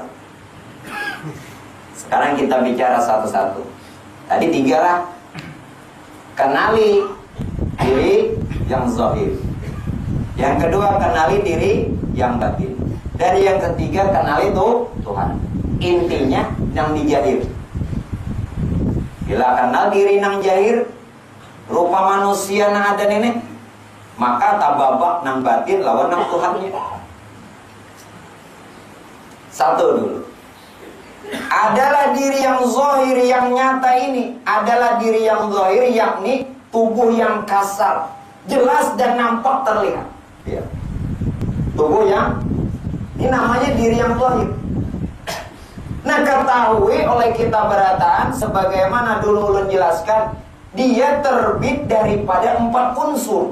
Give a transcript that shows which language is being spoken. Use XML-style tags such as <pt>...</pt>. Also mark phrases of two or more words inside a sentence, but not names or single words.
<id>Sekarang kita bicara satu-satu. Tadi 3 lah. Kenali diri yang zahir. Yang kedua, kenali diri yang batin. Dan yang ketiga, kenali Tuhan. Intinya yang dijahir.</id> <bjn>Bila kenal diri nang jahir, rupa manusia nang ada nenek, maka tababak nang batin lawan nang Tuhannya.</bjn> <id>Satu dulu. adalah diri yang zahir, yang nyata ini adalah diri yang zahir, yakni tubuh yang kasar, jelas dan nampak terlihat. Ya. Tubuh yang ini namanya diri yang zahir. Nah, ketahui oleh kita berataan, sebagaimana dulu ulun jelaskan, dia terbit daripada 4 unsur.</id>